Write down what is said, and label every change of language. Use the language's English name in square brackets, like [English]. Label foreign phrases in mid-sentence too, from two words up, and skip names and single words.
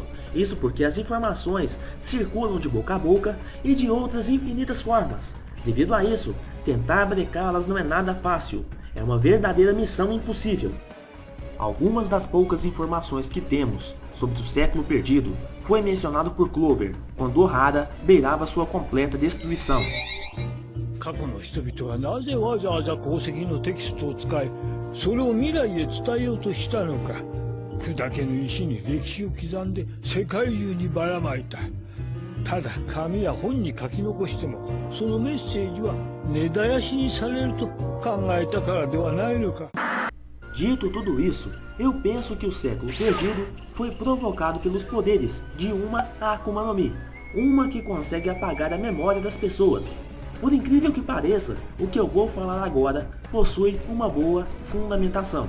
[Portuguese] Isso porque as informações circulam de boca a boca e de outras infinitas formas. Devido a isso, tentar brecá-las não é nada fácil. É uma verdadeira missão impossível. Algumas das poucas informações que temos sobre o século perdido foi mencionado por Clover, quando Ohara beirava sua completa destruição. [Japanese] 過去の人々はなぜわざわざ鉱石のテキストを使い、それを未来へ伝えようとしたのか。砕けの石に歴史を刻んで世界中にばらまいた。ただ紙や本に書き残しても、そのメッセージは根絶やしにされると考えたからではないのか。 [Portuguese] Dito tudo isso, eu penso que o século perdido foi provocado pelos poderes de uma Akuma no Mi, uma que consegue apagar a memória das pessoas. Por incrível que pareça, o que eu vou falar agora possui uma boa fundamentação.